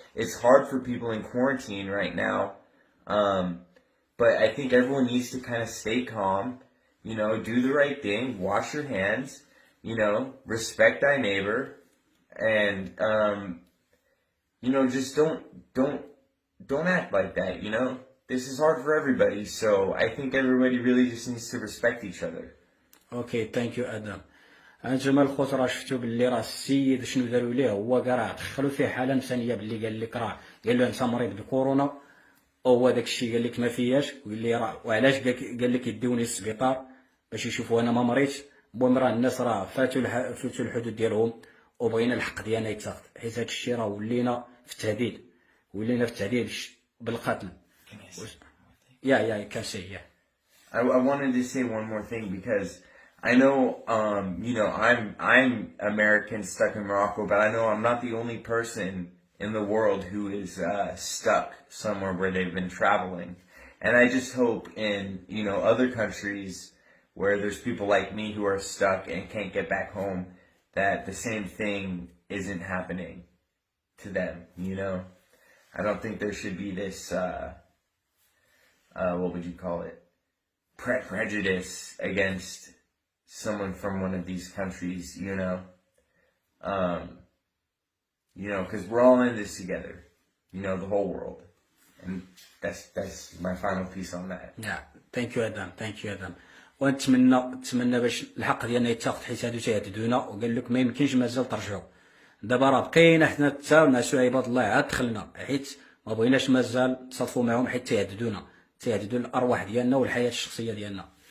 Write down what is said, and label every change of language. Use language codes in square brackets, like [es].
[en] It's hard for people in quarantine right now. But I think everyone needs to kind of stay calm, you know, do the right thing, wash your hands, you know, respect thy neighbor, and, you know, just don't act like that, you know? This is hard for everybody, so I think everybody really just needs to respect each other. Okay thank you ادم. [ar] انتما الخوت راه شفتوا باللي راه السيد شنو داروا ليه، هو كاع راه دخلوا فيه حاله نفسانيه، باللي قال لك راه قال له انت مريض بكورونا، هو داك الشيء قال لك ما فياش، وقال لي راه وعلاش قال لك يديوني للسبيطار باش يشوفوا انا ما مريتش. المهم راه الناس راه فاتوا الحدود ديالهم، وبغينا الحق ديالنا يتاخذ، حيت هذا الشيء راه ولينا في التهديد بالقتل. [en] Yeah, you can say, yeah. I wanted to say one more thing, because I know, you know, I'm American stuck in Morocco, but I know I'm not the only person in the world who is stuck somewhere where they've been traveling. And I just hope in, you know, other countries where there's people like me who are stuck and can't get back home, that the same thing isn't happening to them, you know? I don't think there should be this, what would you call it? Prejudice against someone from one of these countries, you know? You know, because we're all in this together, you know, the whole world. And that's my final piece on that. Yeah, thank you Adam. [ar] ونتمنى باش الحق ديالنا يتاخذ، حيت هادو تيهددونا، وقال لك ما يمكنش مازال ترجعوا. دابا راه بقينا حنا حتى نعسوا عباد الله عاد دخلنا، حيت ما بغيناش مازال تصادفوا معهم، حيت تيهددوا الارواح ديالنا والحياه الشخصيه ديالنا.